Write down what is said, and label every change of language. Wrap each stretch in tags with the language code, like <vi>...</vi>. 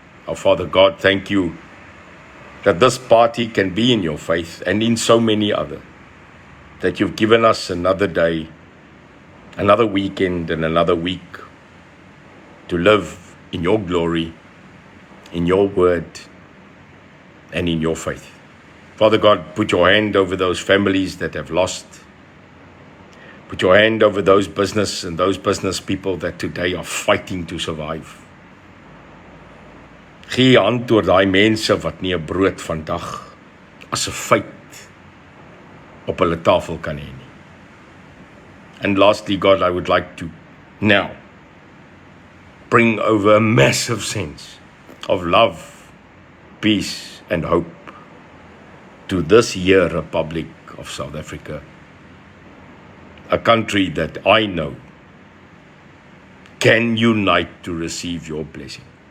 <en>Our Father God, thank you that this party can be in your faith and in so many other, that you've given us another day, another weekend and another week to live in your glory, in your word, and in your faith. Father God, put your hand over those families that have lost. Put your hand over those business and those business people that today are fighting to survive.</en> <af>Gee hand oor daai mense wat nie 'n brood vandag as 'n feit op hulle tafel kan hê nie.</af> <en>And lastly, God, I would like to now bring over a massive sense of love, peace, and hope to this here Republic of South Africa, a country that I know can unite to receive your blessing.</en>